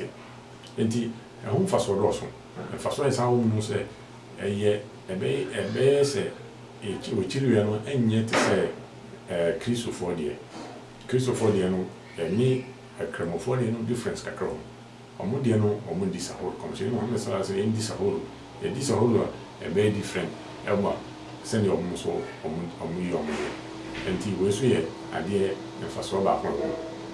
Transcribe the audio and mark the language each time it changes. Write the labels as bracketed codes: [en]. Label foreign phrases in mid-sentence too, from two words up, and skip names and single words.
[ak] Enti ɛho mfasoɔ dɔɔso. Mfasoɔ ɛsa wɔ mu no sɛ ɛbɛyɛ sɛ wɔkyiriwia no ɛnyɛ te sɛ kristofoɔ deɛ no ɛne akramofoɔ deɛ no difference kakra wɔ. Ɔmo deɛ no ɔmo di sahur. Kɔmhyɛne Muhammad [ar] صلى الله عليه وسلم [ak] yɛdi sahur. Yɛdi sahur a ɛbɛyɛ different ɛma sɛndeɛ ɔmo nso ɔmo yi ɔmo yɛ. Enti wei so yɛ adeɛ mfasoɔ baako ho.